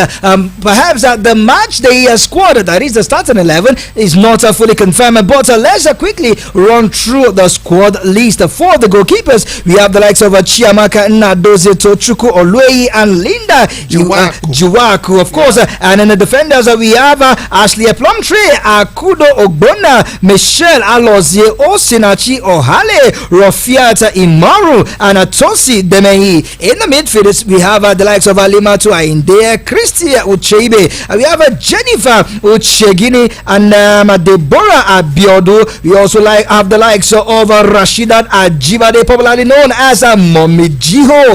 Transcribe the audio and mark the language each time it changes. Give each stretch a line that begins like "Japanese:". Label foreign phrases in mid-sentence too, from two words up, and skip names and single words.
English: Perhaps the match day squad, that is the starting 11, is not fully confirmed. But let's quickly run through the squad list. For the goalkeepers, we have the likes of Chiamaka Nnadozie, Tochukwu Olueyi, and Linda Juwaku, of course. And in the defenders, we have Ashley Plumtree, Akudo Ogbonna, Michelle Alozie Osinachi Ohale, Rafiat Imaru, and Tosi Demehi. In the midfielders, we have the likes of Alimatu Ainde, Christia Uchebe, we have Jennifer Uchegini, and Deborah Abiodu. We also have the likes of Rashidat Ajibade, popularly known as Mommy Jiho.